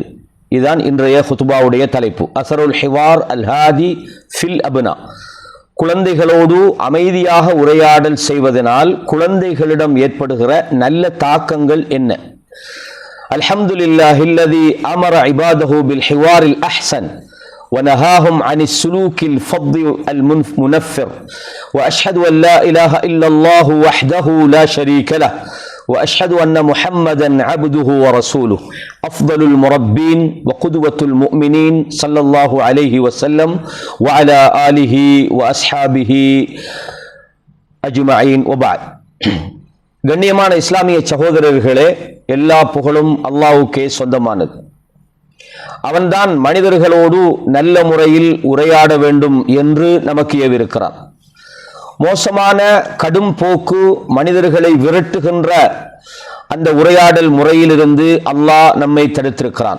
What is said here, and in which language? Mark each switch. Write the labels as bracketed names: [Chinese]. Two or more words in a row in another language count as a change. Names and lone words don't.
[Tamil] இதுதான் இன்றைய ஹுத்பாவுடைய தலைப்பு. [Arabic] أثر الحوار الهادئ في الأبناء. [Tamil] குழந்தைகளோடு அமைதியாக உரையாடல் செய்வதனால் குழந்தைகளிடம் ஏற்படுகிற நல்ல தாக்கங்கள் என்ன? [Arabic] الحمد لله الذي أمر عباده بالحوار الأحسن ونهاهم عن السلوك الفظ المنفر وأشهد أن لا إله إلا الله وحده لا شريك له وأشهد أن محمدا عبده ورسوله أفضل المربين وقدوة المؤمنين صلى الله عليه وسلم وعلى آله وأصحابه أجمعين وبعد. [Tamil] கண்ணியமான இஸ்லாமிய சகோதரர்களே, எல்லா புகழும் அல்லாஹ்வுக்கே சொந்தமானது. அவன்தான் மனிதர்களோடு நல்ல முறையில் உரையாட வேண்டும் என்று நமக்கு ஏவிருக்கிறான். மோசமான கடும் போக்கு மனிதர்களை விரட்டுகின்ற அந்த உரையாடல் முறையிலிருந்து அல்லாஹ் நம்மை தடுத்திருக்கிறான்.